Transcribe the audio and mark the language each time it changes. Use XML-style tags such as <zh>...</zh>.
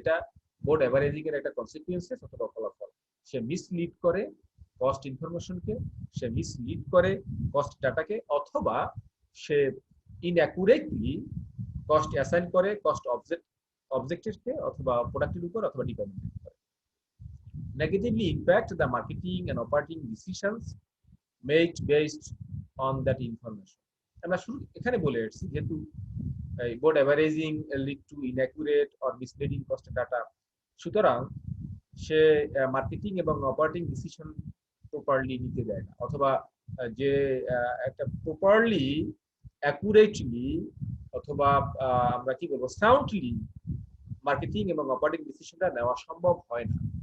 <bn>এটা board averaging এর একটা কনসিকুয়েন্সেস অথবা ফলাফল। সে মিসলিড করে কস্ট ইনফরমেশনকে, সে মিসলিড করে কস্ট ডাটাকে, অথবা সে ইনঅ্যাকুরেটলি কস্ট অ্যাসাইন করে কস্ট অবজেক্টেরকে অথবা প্রোডাক্টের উপর অথবা ডিপার্টমেন্টের উপর।</bn> <en>Negatively impact the marketing and operating decisions made based on that information।</en> <bn>আমরা শুরু এখানে বলে এসেছি যেহেতু board averaging lead to</bn> <en>inaccurate or misleading cost data,</en> <bn>সুতরাং সে মার্কেটিং এবং অপারেটিং ডিসিশন প্রপারলি নিতে দেয় না, অথবা যে একটা প্রপারলি অ্যাকুরেটলি অথবা আমরা কি বলবো সাউন্ডলি মার্কেটিং এবং অপারেটিং ডিসিশনটা নেওয়া সম্ভব হয় না।</bn>